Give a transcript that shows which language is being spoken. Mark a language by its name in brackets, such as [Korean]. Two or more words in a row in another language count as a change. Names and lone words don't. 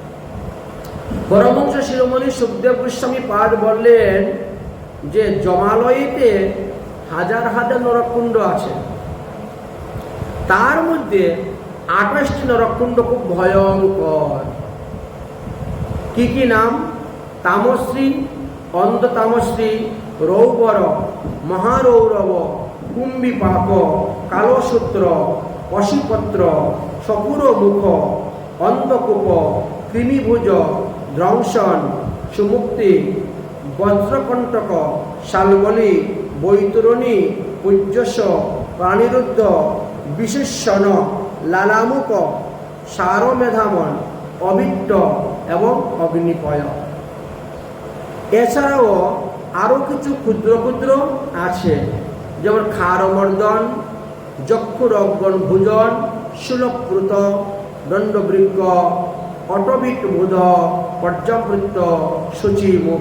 [Bangla] পরমহংস শিরোমণি সুখদেব গোস্বামী পাদ বললেন যে জমালয়েতে হাজার হাজার নরককুণ্ড আছে, তার মধ্যে 28টি নরককুণ্ড খুব ভয়ঙ্কর। কি কি নাম? তামশ্রী, অন্ধ তামশ্রী, রৌবর, মহারৌরব, কুম্ভীপাক, কালসূত্র, অশিপত্র, সপুর মুখ, অন্ধকূপ, কৃমিভুজ, ধ্বংসন, সুমুক্তি, বজ্রকণ্টক, শালবলি, বৈতরণী, পূজ্যস, প্রাণিরুদ্ধ, বিশেষণ, লালামুক, সারমেধামন, অবিট্ট এবং অগ্নিপয়। এছাড়াও আরও কিছু ক্ষুদ্র ক্ষুদ্র আছে, যেমন ক্ষারমর্দন, যক্ষুরগ্ন ভোজন, শূলপ্রুত, দণ্ডবৃক্ষ, অটবিট বুধ, পর্যবৃত্ত, সূচিমুখ।